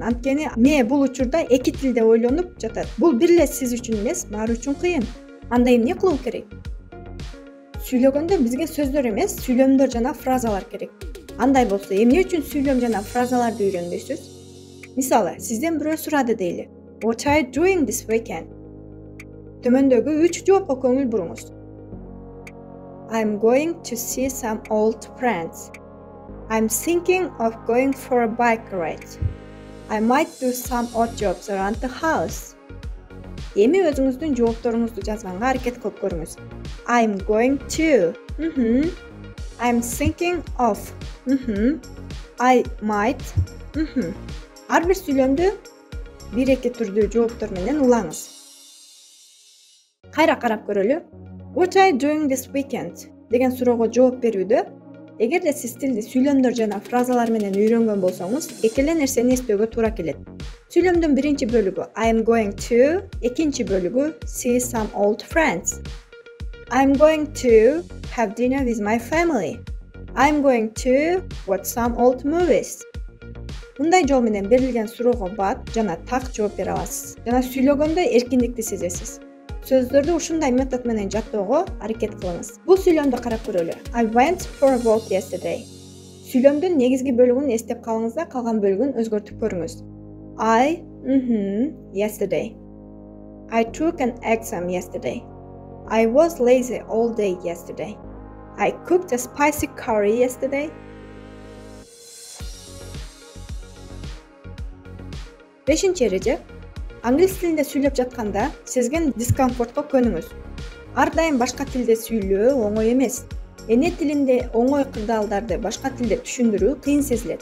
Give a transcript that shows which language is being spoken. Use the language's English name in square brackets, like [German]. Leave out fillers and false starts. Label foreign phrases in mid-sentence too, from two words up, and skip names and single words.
[Kyrgyz] Анткени мээ бул учурда эки тилде ойлонуп жатат. Бул бир эле сиз үчүн эмес, баары үчүн кыйын. Анда эмне кылуу керек? Сүйлөгөндө бизге сөздөр эмес, сүйлөмдөр жана фразалар керек. Андай болсо, эмне үчүн сүйлөм жана фразаларды үйрөнбөйсүз? Мисалы, сизден бирөө сурады дейли: [English] What are you doing this weekend? [Kyrgyz] Төмөндөгү 3 жоопко көңүл буруңуз. [English] I'm going to see some old friends. I'm thinking of going for a bike ride. I might do some odd jobs around the house. [Kyrgyz] Эми өзүңүздүн жоопторуңузду жазганга аракет кылып көрүңүз. [English] I'm going to. I'm thinking of. I might. [Kyrgyz] Ар бир сүйлөмдү бир-эки түрдүү жооптор менен улаңыз. Кайра карап көрөлү. [English] What are you doing this weekend? [Kyrgyz] Деген суроого жооп берүүдө эгерде сиз тилди сүйлөмдөр жана фразалар менен үйрөнгөн болсоңуз, эки эле нерсени эстөөгө туура келет. Сүйлөмдүн биринчи бөлүгү [English] I'm going to, [Kyrgyz] экинчи бөлүгү [English] see some old friends. I'm going to have dinner with my family. I'm going to watch some old movies. [Kyrgyz] Мындай жол менен берилген суроого бат жана так жооп бере аласыз. Жана сүйлөгөндө эркиндикти сезесиз. Сөздөрдү ушундай метод менен жаттоого аракет кылыңыз. Бул сүйлөмдү карап көрөлү. [English] I went for a walk yesterday. [Kyrgyz] Сүйлөмдүн негизги бөлүгүн эстеп калыңыз да калган бөлүгүн өзгөртүп көрүңүз. [English] I, yesterday. I took an exam yesterday. I was lazy all day yesterday. I cooked a spicy curry yesterday. [Kyrgyz] Бешинчи эреже. Англис тилинде сүйлөп жатканда сезген дискомфортко көнүңүз. Ар дайым башка тилде сүйлөө оңой эмес. Эне тилинде оңой кырдаалдарды башка тилде түшүндүрүү кыйын сезилет.